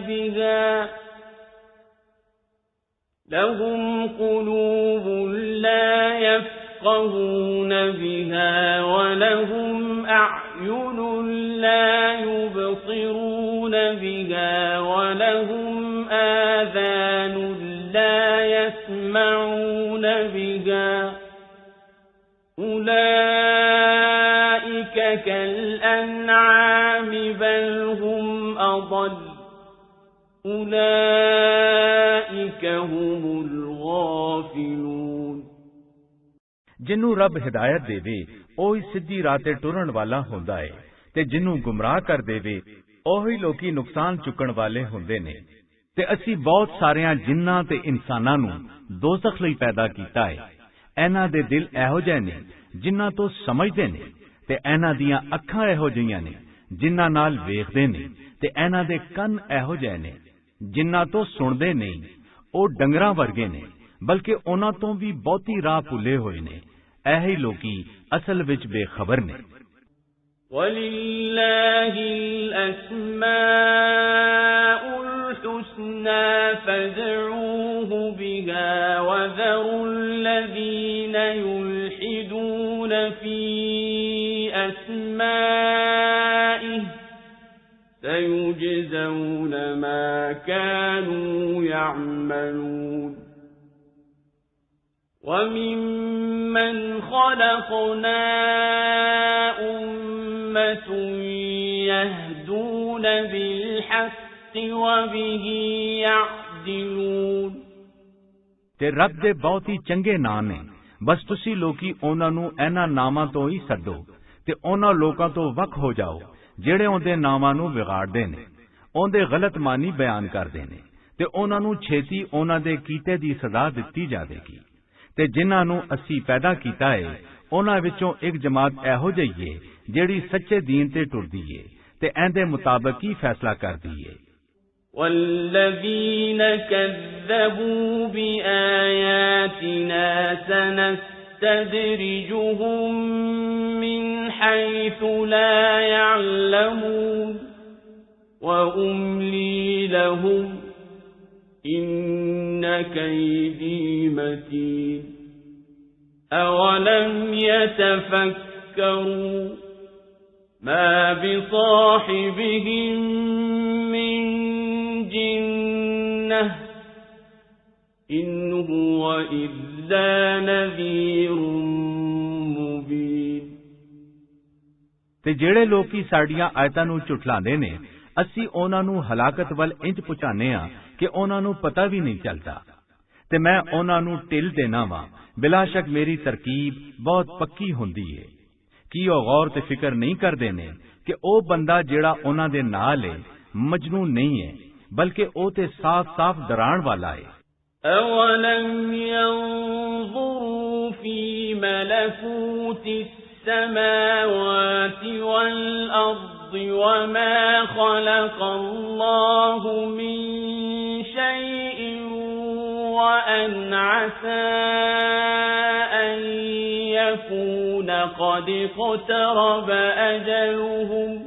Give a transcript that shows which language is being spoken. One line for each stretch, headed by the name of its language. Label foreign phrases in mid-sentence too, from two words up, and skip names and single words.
Arabic: بِهَا وَلَهُمْ أَعْيُنٌ لَا يُبْصِرُونَ بِهَا وَلَهُمْ آذَانٌ لَا يَسْمَعُونَ بِهَا أُولَئِكَ كَالْأَنْعَامِ بَلْ هُمْ أَضَلُّ أُولَئِكَ هُمُ الْغَافِلُونَ
Punjabi: ਜਿਹਨੂੰ ਰੱਬ ਹਿਦਾਇਤ ਦੇਵੇ ਉਹ ਹੀ ਸਿੱਧੀ ਰਾਹ ਤੇ ਟੁਰਨ ਵਾਲਾ ਹੁੰਦਾ ਹੈ ਤੇ ਜਿਹਨੂੰ ਗੁੰਮਰਾਹ ਕਰ ਦੇਵੇ ਉਹੀ ਲੋਕੀ ਨੁਕਸਾਨ ਚੁੱਕਣ ਵਾਲੇ ਹੁੰਦੇ ਨੇ। ਤੇ ਅਸੀਂ ਬਹੁਤ ਸਾਰਿਆਂ ਜਿੰਨਾਂ ਤੇ ਇਨਸਾਨਾਂ ਨੂੰ ਦੋਜ਼ਖ ਲਈ ਪੈਦਾ ਕੀਤਾ ਹੈ। ਇਹਨਾਂ ਦੇ ਦਿਲ ਇਹੋ ਜਿਹੇ ਨੇ ਜਿਨ੍ਹਾਂ ਤੋਂ ਸਮਝਦੇ ਨੇ ਤੇ ਇਹਨਾਂ ਦੀਆਂ ਅੱਖਾਂ ਇਹੋ ਜਿਹੀਆਂ ਨੇ ਜਿਨ੍ਹਾਂ ਨਾਲ ਵੇਖਦੇ ਨੇ ਤੇ ਇਹਨਾਂ ਦੇ ਕੰਨ ਇਹੋ ਜਿਹੇ ਨੇ ਜਿਨ੍ਹਾਂ ਤੋਂ ਸੁਣਦੇ ਨਹੀਂ। ਉਹ ਡੰਗਰਾਂ ਵਰਗੇ ਨੇ ਬਲਕਿ ਉਹਨਾਂ ਤੋਂ ਵੀ ਬਹੁਤੀ ਰਾਹ ਭੁੱਲੇ ਹੋਏ ਨੇ। ਇਹੀ ਲੋਕੀ ਅਸਲ ਵਿੱਚ ਬੇਖਬਰ ਨੇ।
Arabic: وَلِلَّهِ الْأَسْمَاءُ الْحُسْنَى فَادْعُوهُ بِهَا وَذَرُوا الَّذِينَ يُلْحِدُونَ فِي أَسْمَائِهِ سَيُجْزَوْنَ مَا كَانُوا يَعْمَلُونَ وَمِمَّنْ خَلَقْنَا أُمَّةٌ يَهْدُونَ بِالْحَقِّ وَبِهِ يَعْدِلُونَ
Punjabi: ਤੇ ਰੱਬ ਦੇ ਬਹੁਤ ਹੀ ਚੰਗੇ ਨਾਂ ਨੇ। ਬਸ ਤੁਸੀਂ ਲੋਕੀ ਉਹਨਾਂ ਨੂੰ ਇਹਨਾਂ ਨਾਮਾਂ ਤੋਂ ਹੀ ਸੱਦੋ ਤੇ ਉਹਨਾਂ ਲੋਕਾਂ ਤੋਂ ਵੱਖ ਹੋ ਜਾਓ ਜਿਹੜੇ ਉਹਦੇ ਨਾਮਾਂ ਨੂੰ ਵਿਗਾੜਦੇ ਨੇ, ਉਹਦੇ ਗਲਤ ਮਾਨੀ ਬਿਆਨ ਕਰਦੇ ਨੇ ਤੇ ਉਹਨਾਂ ਨੂੰ ਛੇਤੀ ਉਹਨਾਂ ਦੇ ਕੀਤੇ ਦੀ ਸਜ਼ਾ ਦਿੱਤੀ ਜਾਵੇਗੀ। ਤੇ ਜਿਨ੍ਹਾਂ ਨੂੰ ਅਸੀਂ ਪੈਦਾ ਕੀਤਾ ਹੈ ਉਹਨਾਂ ਵਿੱਚੋਂ ਇੱਕ ਜਮਾਤ ਇਹੋ ਜਿਹੀ ਹੈ ਜਿਹੜੀ ਸੱਚੇ ਦੀਨ ਤੇ ਟੁਰਦੀ ਹੈ ਤੇ ਇਹਦੇ ਮੁਤਾਬਕ ਹੀ ਫੈਸਲਾ ਕਰਦੀ ਹੈ।
Arabic: والذين كذبوا بآياتنا سنستدرجهم من حيث لا يعلمون وأملي لهم إن كيدي متين أولم يتفكروا ما بصاحبهم من جنة إن هو إلا نذير مبين
Punjabi: ਤੇ ਜਿਹੜੇ ਲੋਕੀ ਸਾਡੀਆਂ ਆਇਤਾਂ ਨੂੰ ਝੁਠਲਾਉਂਦੇ ਨੇ ਅਸੀਂ ਉਹਨਾਂ ਨੂੰ ਹਲਾਕਤ ਵੱਲ ਇੰਜ ਪਹੁੰਚਾਉਂਦੇ ਹਾਂ ਕਿ ਉਹਨਾਂ ਨੂੰ ਪਤਾ ਵੀ ਨਹੀਂ ਚੱਲਦਾ ਤੇ ਮੈਂ ਉਹਨਾਂ ਨੂੰ ਢਿੱਲ ਦੇਣਾ ਵਾਂ ਬਿਲਾਸ਼ੱਕ ਮੇਰੀ ਤਰਕੀਬ ਬਹੁਤ ਪੱਕੀ ਹੁੰਦੀ ਏ ਕੀ ਉਹ ਗੌਰ ਤੇ ਫਿਕਰ ਨਹੀਂ ਕਰਦੇ ਨੇ ਕਿ ਉਹ ਬੰਦਾ ਜਿਹੜਾ ਉਹਨਾਂ ਦੇ ਨਾਲ ਏ ਮਜਨੂਨ ਨਹੀਂ ਹੈ ਬਲਕਿ ਉਹ ਤੇ ਸਾਫ਼-ਸਾਫ਼ ਡਰਾਉਣ ਵਾਲਾ ਏ
Arabic: أَوَلَمْ يَنظُرُوا فِي مَلَكُوتِ السَّمَاوَاتِ وَالْأَرْضِ وَمَا خَلَقَ اللَّهُ مِنْ شَيْءٍ وَأَنْ عَسَى أَنْ يَكُونَ قَدِ اقْتَرَبَ أَجَلُهُمْ